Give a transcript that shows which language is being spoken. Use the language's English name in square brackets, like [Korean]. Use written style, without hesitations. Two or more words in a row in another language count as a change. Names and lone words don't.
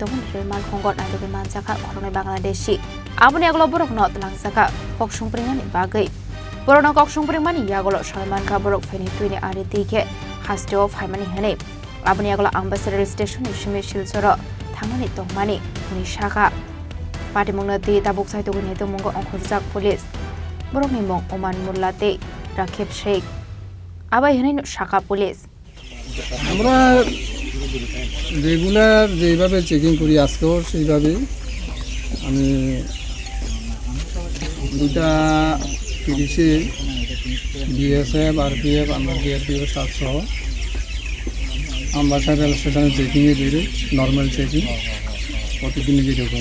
[Kok Borok] dongmon rail malkhungot naidobe manjaka khornai Bangladeshi aboni aglo borok no tlangsaka koksungpringani bagai borona koksungpringmani yagolo Salman ka borok pheni tuini ari dike hasteo phaimani hene aboni aglo Ambassa [English] rail station [Kok Borok] ni shimi shilsar thangani tongmani ni shaka patimongna ti tabuk sai to gune to mongo onkhorjak police borokni mong Oman Mullate [Bangla] রাকিব শেখ আবাই হেনে শাখা পুলিশ আমরা রেগুলার যেভাবে চেকিং করি আজকেও সেইভাবে আমি 2টা 30-এ BSF RPF আমরা DRPF সহ আম্বাসা রেল স্টেশনে চেকিংয়ে বেরোই [English] normal checking [Bangla] প্রতিদিনই যেরকম